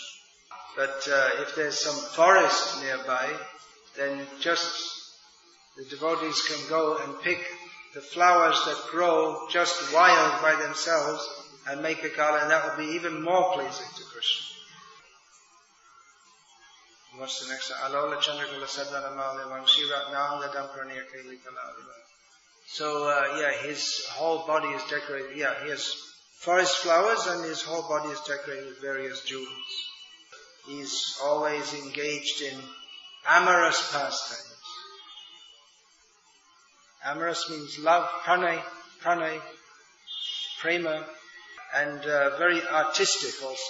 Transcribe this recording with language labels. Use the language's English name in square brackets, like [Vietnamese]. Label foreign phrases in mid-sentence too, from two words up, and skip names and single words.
[English] But if there's some forest nearby, then just the devotees can go and pick the flowers that grow just wild by themselves and make a garland. That will be even more pleasing to Krishna. What's the next one? [Sanskrit] Alola Chandrakala Sadvana Malya Vangshi Ratnanga Dampraniya Kaili Kalaliva. [English] So, his whole body is decorated. He has forest flowers and his whole body is decorated with various jewels. He's always engaged in amorous pastimes. Amorous means love, [Sanskrit] pranay, prema, [English] and very artistic also.